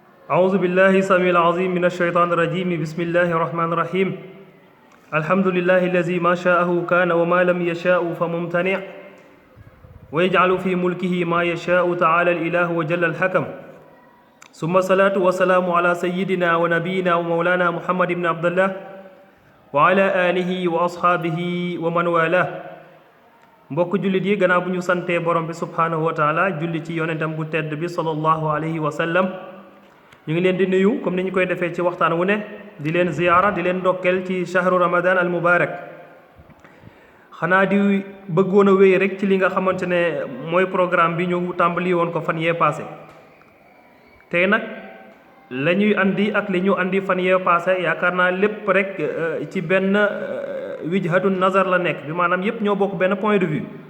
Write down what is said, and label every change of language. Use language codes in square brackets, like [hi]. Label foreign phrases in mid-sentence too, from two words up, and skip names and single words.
[ar] أعوذ بالله السميع العظيم من الشيطان الرجيم بسم الله الرحمن الرحيم الحمد لله الذي ما شاءه كان وما لم يشاء فممتنع ويجعل في ملكه ما يشاء تعالى الإله وجل الحكم ثم الصلاة والسلام على سيدنا ونبينا ومولانا محمد بن عبد الله وعلى آله وأصحابه ومن والاه [wo] mbokk jullit yi gannaaw bu ñu santee borom bi [ar] سبحانه وتعالى [wo] julli ci yonentam bu tedd bi [ar] صلى الله عليه وسلم [wo] ñu ngi leen di nuyu comme ni ñu koy defee ci waxtaan wu ne di leen ziyaara di leen ndokkeel ci [ar] شهر رمضان المبارك [wo] xanaa di bëggoon a wéy rek ci li nga xamante ne mooy programme bi ñu tàmbali woon ko fan yee passé tey nag la ñuy andi ak li ñu andi fan yee passé yaakaar naa lépp rek ci benn [ar] وجهة نظر [wo] la nekk bi maanaam yépp ñoo bokk benn [fr] point de vue